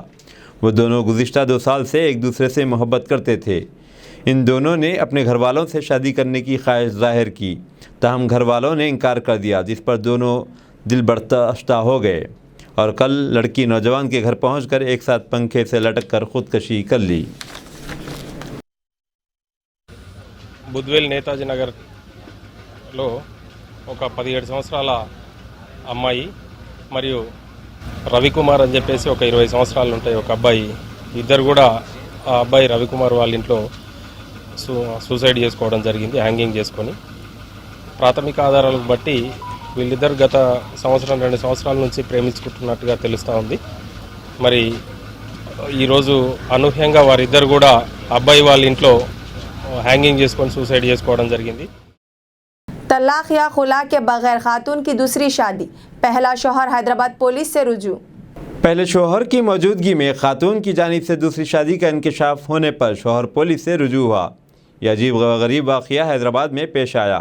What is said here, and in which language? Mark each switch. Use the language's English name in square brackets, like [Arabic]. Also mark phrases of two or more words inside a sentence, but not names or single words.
[Urdu] وہ دونوں گزشتہ 2 سال سے ایک دوسرے سے محبت کرتے تھے۔ ان دونوں نے اپنے گھر والوں سے شادی کرنے کی خواہش ظاہر کی، تاہم گھر والوں نے انکار کر دیا، جس پر دونوں دل برداشتہ ہو گئے اور کل لڑکی نوجوان کے گھر پہنچ کر ایک ساتھ پنکھے سے لٹک کر خودکشی کر لی۔ [Telugu] బుద్వేల్ నేతాజీ నగర్లో ఒక 17 సంవత్సరాల అమ్మాయి మరియు రవికుమార్ అని చెప్పేసి ఒక 20 సంవత్సరాలు ఉంటాయి ఒక అబ్బాయి, ఇద్దరు కూడా ఆ అబ్బాయి రవికుమార్ వాళ్ళ ఇంట్లో సూసైడ్ చేసుకోవడం జరిగింది, హ్యాంగింగ్ చేసుకొని. ప్రాథమిక ఆధారాలను బట్టి వీళ్ళిద్దరు గత 1-2 సంవత్సరాల నుంచి ప్రేమించుకుంటున్నట్టుగా తెలుస్తూ ఉంది. మరి ఈరోజు అనూహ్యంగా వారిద్దరు కూడా అబ్బాయి వాళ్ళ ఇంట్లో హ్యాంగింగ్ చేసుకొని సూసైడ్ చేసుకోవడం జరిగింది. [Urdu] طلاق یا خلا کے بغیر خاتون کی دوسری شادی، پہلا شوہر حیدرآباد پولیس سے رجوع۔ پہلے شوہر کی موجودگی میں خاتون کی جانب سے دوسری شادی کا انکشاف ہونے پر شوہر پولیس سے رجوع ہوا۔ یہ عجیب و غریب واقعہ حیدرآباد میں پیش آیا۔